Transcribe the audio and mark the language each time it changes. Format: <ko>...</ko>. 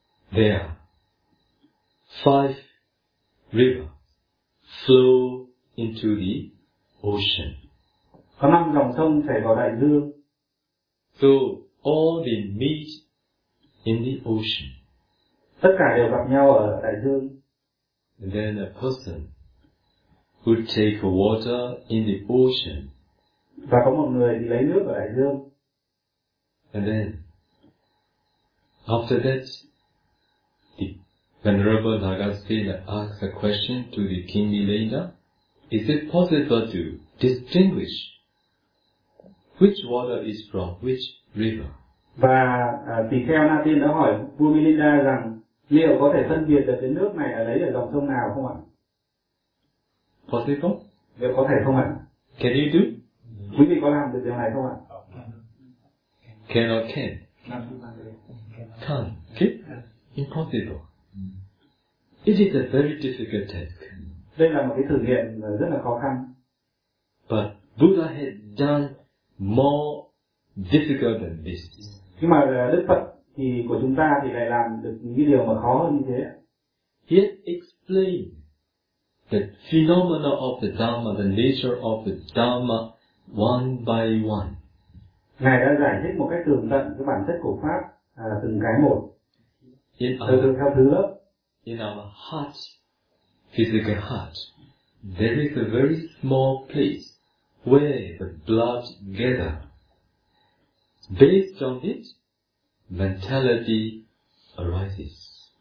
<en>There, five rivers flow into the ocean.</en> <vi>Có năm dòng sông chảy vào đại dương.</vi> <en>So all they meet in the ocean.</en> <vi>Tất cả đều gặp nhau ở đại dương.</vi> <en>And then a person would take water in the ocean.</en> <vi>Và có một người thì lấy nước ở đại dương.</vi> <en>And then after that, the Venerable Nagasena asks a question to the King Milena. Is it possible to distinguish which water is from which river?</en> <vi>Và tỳ kheo Na Tiên đã hỏi vua Milena rằng liệu có thể phân biệt được cái nước này ở lấy ở dòng sông nào không ạ?</vi> <en>Possible?</en> <vi>Liệu có thể không ạ?</vi> <en>Can you do?</en> <vi>Quý vị có làm được điều này không ạ?</vi> <en>Can or can? Can. Okay? Impossible. It is a very difficult task.</en> <vi>Đây là một cái thử nghiệm rất là khó khăn.</vi> <en>But Buddha had done more difficult than this.</en> <vi>Nhưng mà Đức Phật thì của chúng ta thì lại làm được những điều mà khó hơn như thế.</vi> <en>He explained the phenomena of the Dharma, the nature of the Dharma one by one.</en> <vi>Ngài đã giải thích một cách tường tận cái bản chất của pháp từng cái một.</vi> <en>In</en> <vi>từ theo thứ lớp.</vi> <en>In our heart, physical heart, there is a very small place where the blood gather. Based on it, mentality arises.</en>